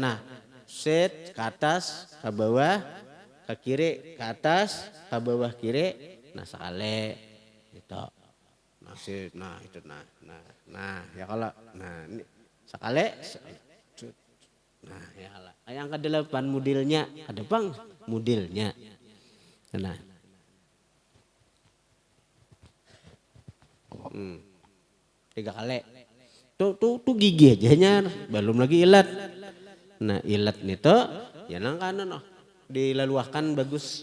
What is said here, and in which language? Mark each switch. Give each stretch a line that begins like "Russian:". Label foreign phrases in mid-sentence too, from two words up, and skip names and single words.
Indonesian: Nah, set ke atas, ke bawah, ke kiri, ke atas, ke bawah kiri, nah sekali. Gitu. Nah, set, nah itu nah ya kalau nah ini sekali. Nah,
Arabic: ya Allah.
Indonesian: Kayak angka 8 modelnya, ada Bang modelnya. Nah. 3 kali.
Banjar: Tuh gigi aja belum lagi ilat. Nah ilat nih tuh ya nang kanan dilaluahkan bagus.